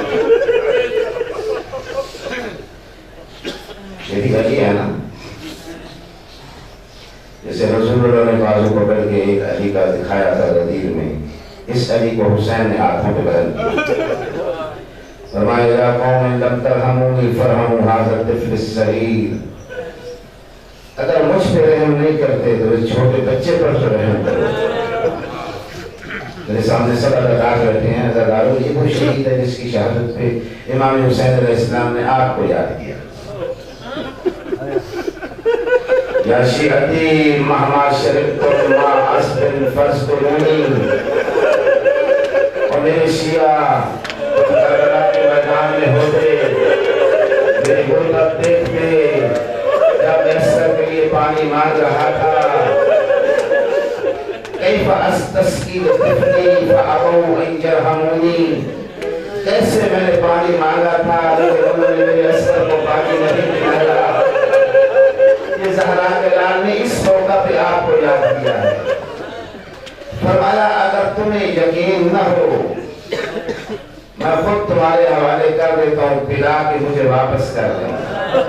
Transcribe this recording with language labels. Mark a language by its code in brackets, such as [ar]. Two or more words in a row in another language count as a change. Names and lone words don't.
[hi] ये भी अली है ना। जैसे रसूलुल्लाह ने बाजू पकड़ के एक अली का दिखाया था गदीर में, इस अली को हुसैन ने हाथों पे बदल दिया। फरमाया [ar] قوم لم ترحموني فارحموا هذا طفل صغير, [hi] अगर मुझ पे रहम नहीं करते तो इस छोटे बच्चे पर तो रहम करो। मेरे सामने सब अदाकार बैठे हैं, अदाकारों ये वो शहीद है जिसकी शहादत पे इमाम हुसैन अलैहिस्सलाम ने आपको याद किया। [ar] يا شيعتي مهما شربتم ماء عذب فاذكروني, [hi] और मेरे शिया करबला के मैदान में होते, मेरी गुर्बत देखते, जब अक्सर के लिए पानी मांग रहा था, [ar] كيف أستسقي طفلي فأبوا أن يرحموني, [hi] कैसे मैंने पानी मांगा था लेकिन उन्होंने मेरे असर को पानी नहीं पिलाया। ये ज़हरा के लाल ने इस मौका पे आपको याद किया है। फरमाया अगर तुम्हें यकीन न हो, मैं खुद तुम्हारे हवाले कर देता हूँ, पिला के मुझे वापस कर देना।